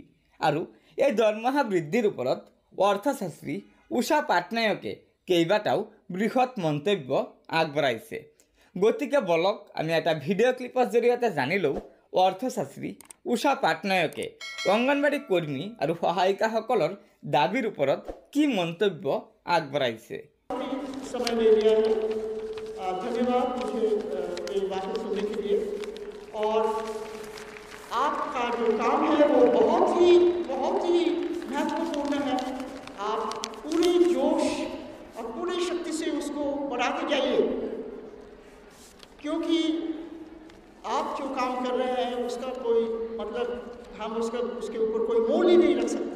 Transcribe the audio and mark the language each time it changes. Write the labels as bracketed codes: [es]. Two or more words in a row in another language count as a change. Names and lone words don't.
[as] আৰু এই দৰমহা বৃদ্ধিৰ ওপৰত অৰ্থশাস্ত্ৰী উষা পাটনায়কে কেইবাটাও বৃহৎ মন্তব্য আগবঢ়াইছে। গতিকে বলক আমি এটা ভিডিঅ' ক্লিপৰ জৰিয়তে জানি লওঁ অৰ্থশাস্ত্ৰী উষা পাটনায়কে অংগনবাড়ী কৰ্মী আৰু সহায়িকাসকলৰ দাবীৰ ওপৰত কি মন্তব্য আগবঢ়াইছে। [hi] समय ले लिया है। धन्यवाद मुझे ये बातें सुनने के लिए। और आपका जो काम है वो बहुत ही महत्वपूर्ण है। आप पूरे जोश और पूरी शक्ति से उसको बढ़ाते जाइए, क्योंकि आप जो काम कर रहे हैं उसका कोई मतलब हम उसके ऊपर कोई मोल ही नहीं रख सकते।